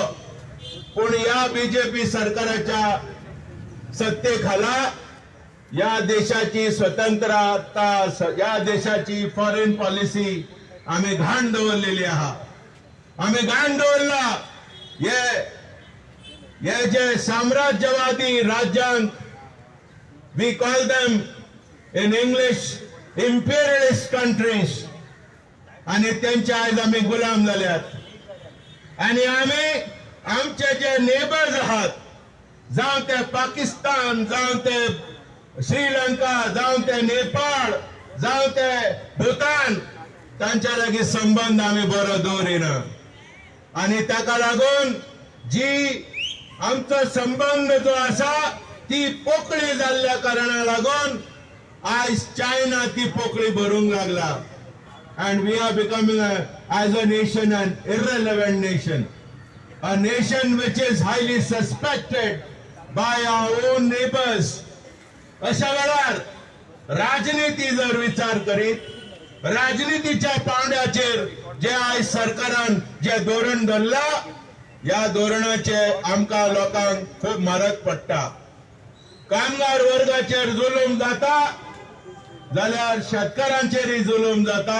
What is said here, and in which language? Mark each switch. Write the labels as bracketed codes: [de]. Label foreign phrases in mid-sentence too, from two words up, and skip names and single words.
[kok] पण या बीजेपी सरकाराच्या सत्तेखाला या देशाची स्वतंत्रता, या देशाची [en] foreign policy [kok] आम्ही घाण दवरलेली आहा. आम्ही घाण दवरला. हे जे साम्राज्यवादी राज्यांक, [en] we call them in English imperialist countries, [kok] आणि त्यांचे आज आम्ही गुलाम झाल्यात. आणि आम्ही आमचे जे नेबर्स आहात, जावं ते पाकिस्तान, जावं ते श्रीलंका, जावं ते नेपाळ, जावं ते भूतान, तांच्या लागीं संबंध आम्ही बरो दवरिना. आणि ताका लागून जी आमचो संबंध जो आसा ती पोकळी जाल्ल्या कारणाक लागून आयज चायना ती पोकळी भरूंक लागला. [en] and we are becoming as a nation an irrelevant nation, a nation which is highly suspected by our own neighbors. [kok] अशा वेळार राजनीती जर विचार करीत, राजनीतीच्या पावंड्याचेर जे आयज सरकारान जे धोरण धरला, या धोरणाचे आमकां लोकांक खूब म्हारग पडटा. कामगार वर्गाचेर जुलूम जाता जाल्यार शेतकारांचेरय जुलूम जाता.